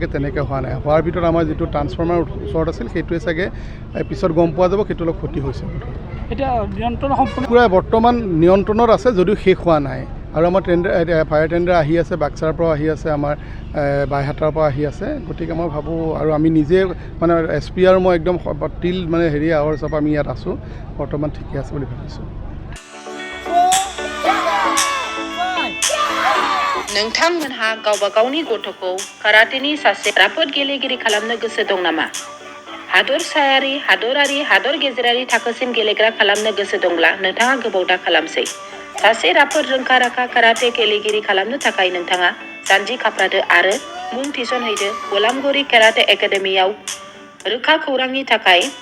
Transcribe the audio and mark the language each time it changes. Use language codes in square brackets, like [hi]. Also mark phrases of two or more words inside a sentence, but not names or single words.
[as] তেনেকৈ হোৱা নাই হোৱাৰ ভিতৰত আমাৰ যিটো ট্ৰান্সফৰ্মাৰ ওচৰত আছিল সেইটোৱে চাগে পিছত গম পোৱা যাব সেইটো অলপ ক্ষতি হৈছে এতিয়া নিয়ন্ত্ৰণ সম্পূৰ্ণ পূৰা বৰ্তমান নিয়ন্ত্ৰণত আছে যদিও শেষ হোৱা নাই আৰু আমাৰ টেণ্ডাৰ [en] fire tender [as] আহি আছে বাক্সাৰ পৰা আহি আছে আমাৰ বাইহাটাৰ পৰা আহি আছে গতিকে মই ভাবোঁ আৰু আমি নিজে মানে এছ পি আৰু মই একদম টিল মানে হেৰি আৱাৰ্ছৰ পৰা আমি ইয়াত আছোঁ বৰ্তমান ঠিকে আছে বুলি ভাবিছোঁ [brx] नोंथांमोनहा गावबा गावनि गथ'खौ काराटेनि सासे राफोद गेलेगिरि खालामनो गोसो दं नामा हादरसायारि हादरारि हादर गेजेरारि थाखोसिम गेलेग्रा खालामनो गोसो दंब्ला नोंथाङा गोबाव दा खालामसै सासे राफोद रोंखा राखा काराटे गेलेगिरि खालामनो थाखाय नोंथाङा जानजि खाफ्रादो आरो मुं थिसनहैदो गलामगुरि काराटे एकाडेमियाव रोखा खौरांनि थाखाय